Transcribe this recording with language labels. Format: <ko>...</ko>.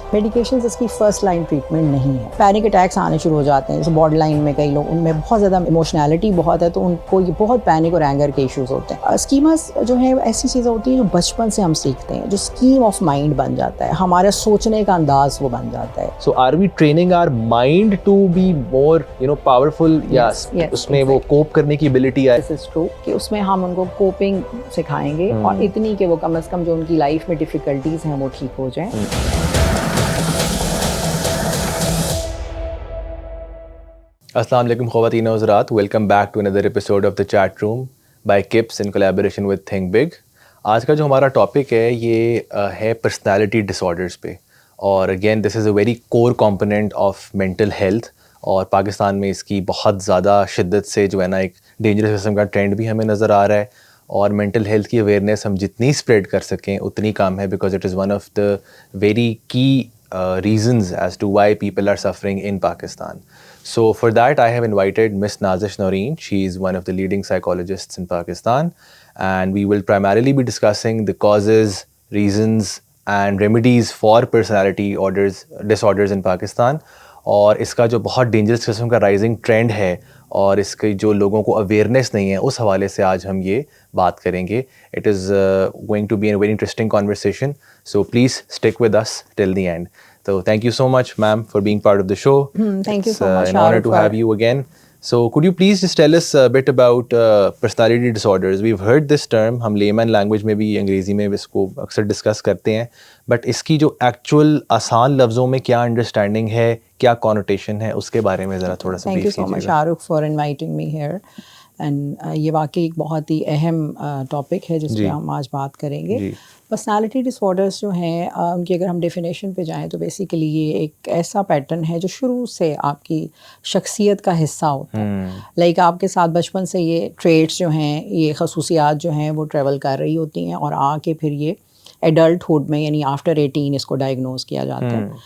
<ur>Medications اس کی first line treatment نہیں ہے. پینک اٹیکس آنے شروع ہو جاتے ہیں, جیسے بارڈر لائن میں کئی لوگ, ان میں بہت زیادہ ایموشنالٹی بہت ہے, تو ان کو یہ بہت پینک اور اینگر کے ایشوز ہوتے ہیں. اسکیماز جو ہے ایسی چیزیں ہوتی ہیں جو بچپن سے ہم سیکھتے ہیں, جو اسکیم آف مائنڈ بن جاتا ہے, ہمارا سوچنے کا انداز وہ بن جاتا ہے.</ur> <en>So are we training our mind to be more, powerful? Yes,</en> <ur>اس میں وہ کوپ کرنے کی ability ہے.</ur> <en>This is true</en> <ur>کہ اس میں ہم ان کو کوپنگ سکھائیں گے اور اتنی کہ وہ کم از کم جو ان کی لائف میں ڈیفیکلٹیز ہیں وہ ٹھیک ہو جائیں. السلام علیکم خواتین و حضرات,</ur> <en>Welcome back to another episode of the chat room by کپس in collaboration with Think Big.</en> <ur>آج کا جو ہمارا ٹاپک ہے یہ ہے پرسنالٹی ڈس آرڈرس پہ, اور</ur> <en>again this is a very core component of mental health,</en> <ur>اور پاکستان میں اس کی بہت زیادہ شدت سے جو ہے نا ایک ڈینجرس قسم کا ٹرینڈ بھی ہمیں نظر آ رہا ہے. اور مینٹل ہیلتھ کی اویئرنیس ہم جتنی اسپریڈ کر سکیں اتنی کم ہے,</ur> <en>Because it is one of the very key reasons as to why people are suffering in Pakistan. So for that I have invited Miss Nazish Noreen. She is one of the leading psychologists in Pakistan, and we will primarily be discussing the causes, reasons and remedies for personality disorders in Pakistan.</en> <ur>اور اس کا جو بہت dangerous قسم کا rising trend ہے اور اس کی جو لوگوں کو اویئرنیس نہیں ہے, اس حوالے سے آج ہم یہ بات کریں گے.</ur> <en>It is going to be a very interesting conversation, so please stick with us till the end. So thank you so much, ma'am, for being part of the show. Thank you so much. It's an honor to have you again. So could you please just tell us a bit about personality disorders? We've heard this term,</en> <ur>ہم layman language میں بھی انگریزی میں اس کو اکثر discuss کرتے ہیں, but اس کی جو ایکچوئل آسان لفظوں میں کیا انڈرسٹینڈنگ ہے, کیا کانوٹیشن ہے, اس کے بارے میں ذرا تھوڑا سا brief کیجیے.</ur> <en>Thank you so much, Shahrukh, for inviting me here.</en> <ur>And یہ واقعی ایک بہت ہی اہم ٹاپک ہے جس پہ ہم آج بات کریں گے. پرسنالٹی ڈس آرڈرس جو ہیں ان کی اگر ہم ڈیفینیشن پہ جائیں تو بیسیکلی یہ ایک ایسا پیٹرن ہے جو شروع سے آپ کی شخصیت کا حصہ ہوتا ہے. لائک آپ کے ساتھ بچپن سے یہ ٹریٹس جو ہیں, یہ خصوصیات جو ہیں وہ ٹریول کر رہی ہوتی ہیں, اور آ کے پھر یہ ایڈلٹہڈ میں یعنی آفٹر 18 اس کو ڈائگنوز کیا جاتا ہے.</ur>